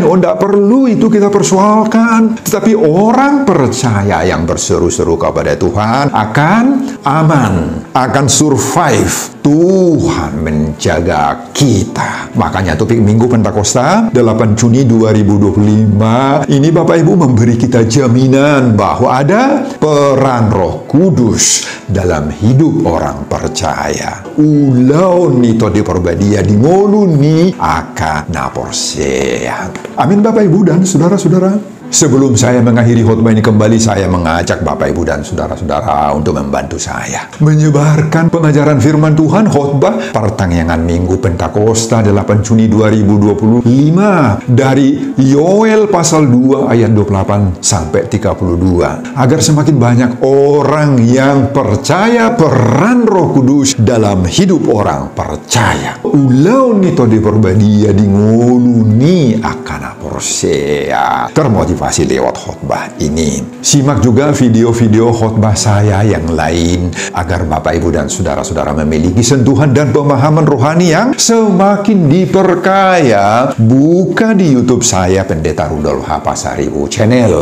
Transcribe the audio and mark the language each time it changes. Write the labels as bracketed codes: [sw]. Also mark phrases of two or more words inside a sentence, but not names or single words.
[id] Oh, tidak perlu itu kita persoalkan. Tetapi orang percaya yang berseru-seru kepada Tuhan akan aman, akan survive. Tuhan menjaga kita. Makanya topik Minggu Pentakosta 8 Juni 2025 ini Bapak Ibu memberi kita jaminan bahwa ada peran Roh Kudus dalam hidup orang percaya. [bbc] Ulau nito di perbadia di ngoluni akan naporsea. [id] Amin, Bapak Ibu dan saudara-saudara. Sebelum saya mengakhiri khotbah ini kembali, saya mengajak Bapak Ibu dan saudara-saudara untuk membantu saya menyebarkan pengajaran firman Tuhan khotbah pertengahan Minggu Pentakosta 8 Juni 2025 dari Yoel pasal 2 ayat 28 sampai 32 agar semakin banyak orang yang percaya peran Roh Kudus dalam hidup orang percaya. [bbc] Ulau nito di perbadia di ngoluni akan aporsea. [id] Termotivasi lewat khotbah ini. Simak juga video-video khotbah saya yang lain agar Bapak Ibu dan saudara-saudara memiliki sentuhan dan pemahaman rohani yang semakin diperkaya. Buka di YouTube saya, Pendeta Rudolf H. Pasaribu Channel.